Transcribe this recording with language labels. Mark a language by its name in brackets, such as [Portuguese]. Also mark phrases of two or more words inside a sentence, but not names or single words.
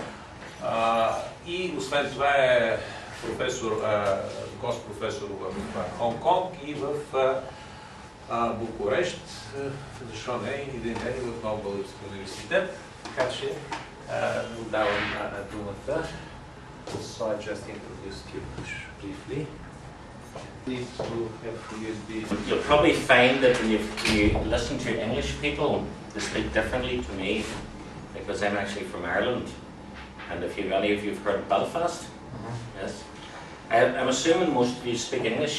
[Bulgarian] И освен това е професор, гост-професор в Хонг-Конг и в Букурещ, защо не, и един ден в Нов Български университет. Така че отдавам думата. [English] So I just introduced you briefly. You'll probably find that when you listen to English people, they speak differently to me, because I'm actually from Ireland. And if any of you have heard of Belfast, yes, I'm assuming most of you speak English.